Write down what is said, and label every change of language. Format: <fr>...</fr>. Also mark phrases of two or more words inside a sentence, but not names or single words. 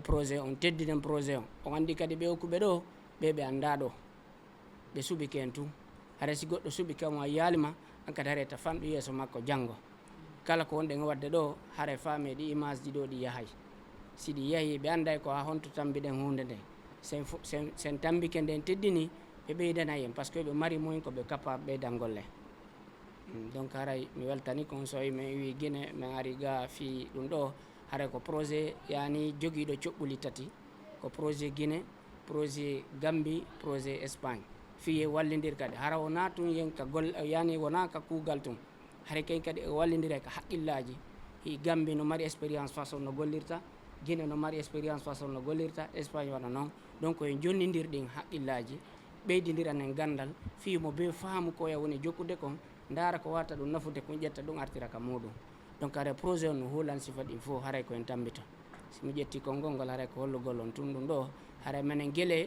<ff>projet on teddinen projet on andi kadi ɓe hokkuɓe ɗo ɓe anda ɗo ɓe suuɓi ken tum haray si goɗɗo suuɓi kamo a yaalima an kadi haray ta famɗo yeeso makko janggo kala ko wonɗen wadde ɗo haray faame ɗi image ji ɗo ɗi yahay si ɗi yeehi ɓe anday ko ha honto tambiɗen hunde nden sen tambike nden teddini ɓe ɓeydana hen</ff> <fr>par ce que</fr> <ff>ɓe mari moyen koɓe capable ɓeydan golle donc haray mi weltani kon so wi min wi Guinée min ari ga fi ɗum ɗo haray ko projet yani joguiɗo coɓɓuli tati ko projet Guinée projet Gambie projet Espagne fiye wallidir kadi hara wona tun yen ka golle yani wona ka kuugal tun haray ken kadi e wallidire ka haqqillaji hi Gambie no mari expérience façon no gollirta Guinée no mari expérience façon no gollirta Espagne waɗa noon donc en jonnidir ɗin haqqillaji ɓeydodiran en gandal fimo be faamu koya woni jokkude kon dara ko warta ɗum nafude ko ƴetta ɗum artira ka muɗum donc haray projet on no huulan sifa ɗin fof haray koyen tambita somi ƴetti konngol ngol haray ko hollugol on tun ɗum ɗo haray minen guele</ff>